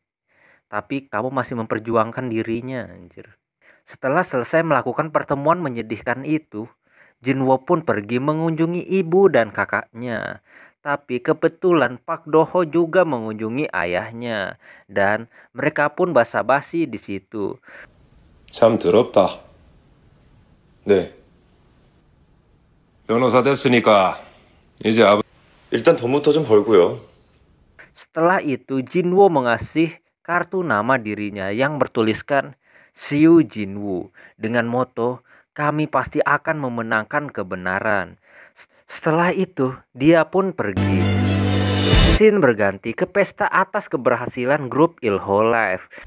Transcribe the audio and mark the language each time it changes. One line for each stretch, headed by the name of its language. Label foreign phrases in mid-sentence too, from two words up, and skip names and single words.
Indonesian: Tapi kamu masih memperjuangkan dirinya anjir. Setelah selesai melakukan pertemuan menyedihkan itu, Jinwoo pun pergi mengunjungi ibu dan kakaknya. Tapi kebetulan Park Do-ho juga mengunjungi ayahnya dan mereka pun basa-basi di situ.
Korean: 참 더럽다. 네. 변호사 됐으니까 이제 일단 돈부터 좀 벌고요.
Indonesian: Setelah itu Jinwoo mengasih kartu nama dirinya yang bertuliskan Seo Jinwoo dengan moto kami pasti akan memenangkan kebenaran. Setelah itu dia pun pergi. Scene berganti ke pesta atas keberhasilan grup Il-ho live.